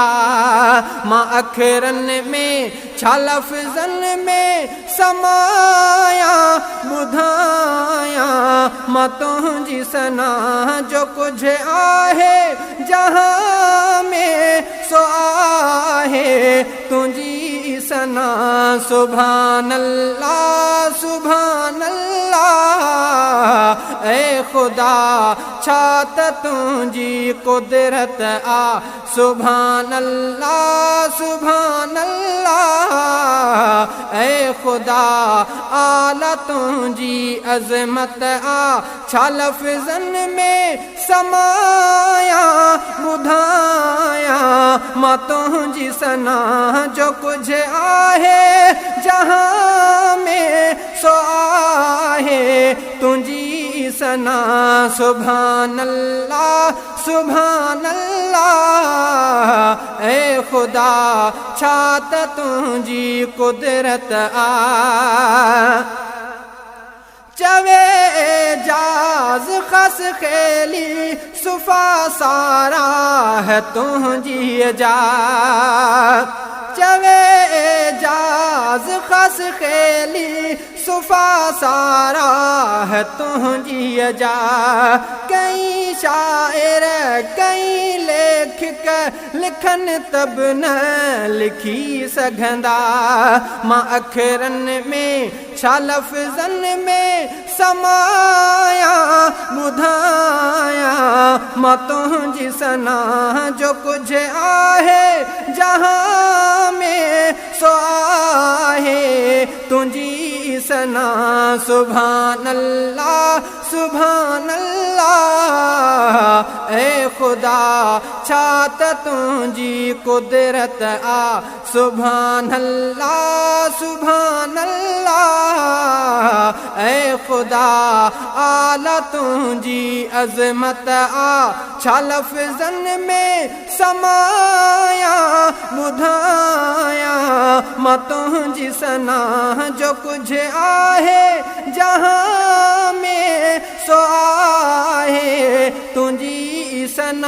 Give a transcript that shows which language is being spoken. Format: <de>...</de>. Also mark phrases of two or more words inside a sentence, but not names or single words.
<sd>मां अखरनि में छा लफ़्ज़नि में समाया ॿुधायां मां तुंहिंजी सना जो कुझु आहे जहां में सो आहे तुंहिंजी सना।</sd> <ar>سبحان الله سبحان الله</ar> <sd>ऐ खुदा छा त तुंहिंजी कुदरत आ।</sd> <ar>سبحان الله سبحان الله</ar> <sd>ऐ खुदा आला तुंहिंजी अज़मत आ। छा लफ़्ज़नि में समाया ॿुधायां मां तुंहिंजी सना जो कुझु आहे जहां में सो आहे तुंहिंजी सना।</sd> <ar>سبحان الله سبحان الله</ar> <sd>ऐ खुदा छा त तुंहिंजी कुदरत आ। चवे एजाज़ खस खेली सुफ़ा सारा है तुंहिंजी जा। चवे एजाज़ खस खेली सुफ़ा सारा है तुंहिंजी जा। कई शाइर कई लेखक लिखनि तब न लिखी सघंदा। मां अखरनि में छा लफ़्ज़नि में समाया ॿुधायां मां तुंहिंजी सना जो कुझु आहे जहां में सो आहे तुंहिंजी सना।</sd> <ar>سبحان الله سبحان الله</ar> <sd>ऐ खुदा छा त तुंहिंजी कुदरत आ।</sd> <ar>سبحان الله سبحان الله</ar> <sd>ऐ खुदा आला तुंहिंजी अज़मत आ। छा लफ़्ज़नि में समाया ॿुधायां मां तुंहिंजी सना जो कुझु आहे जहां में सो आहे तुंहिंजी सना।</sd>